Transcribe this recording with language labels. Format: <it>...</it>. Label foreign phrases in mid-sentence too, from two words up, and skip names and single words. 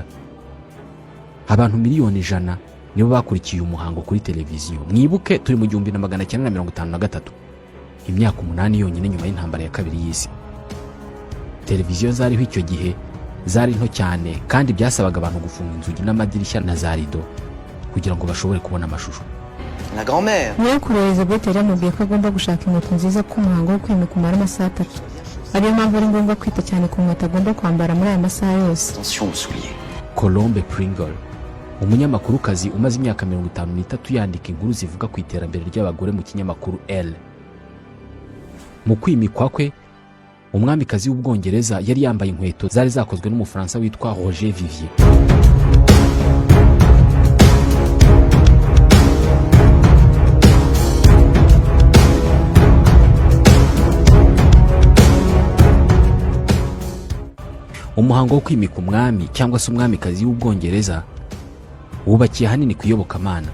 <rw>Abantu miliyoni 100 nibo bakurikiye umuhango kuri televiziyo. Mwibuke turi mu 1953, imyaka 8 yonyine nyuma y'intambara ya kabiri y'isi. Televiziyo zariho icyo gihe zari nto cyane, kandi byasabaga abantu gufunga inzugi n'amadirishya na za rido kugira ngo bashobore kubona amashusho.</rw> <fr>La grand-mère.</fr> <rw>Nyakuru Elizabeth yaramubwiye ko agomba gushaka inkweto nziza ku muhango wo kwimika umara amasaha 3. Ariyo mpamvu ari ngombwa kwita cyane ku nkweto agomba kwambara muri aya masaha yose.</rw> <fr>Attention aux souliers.</fr> <rw>Colombe Pringle, umunyamakurukazi umaze imyaka 53 yandika inkuru zivuga ku iterambere ry'abagore mu kinyamakuru Elle. Mu kwimikwa kwe, umwamikazi w'Ubwongereza yari yambaye inkweto zari zakozwe n'umufaransa witwa Roger Vivier. Umuhango wo kwimika umwami cyangwa se umwamikazi w'Ubwongereza wubakiye hanini ku iyobokamana.</rw>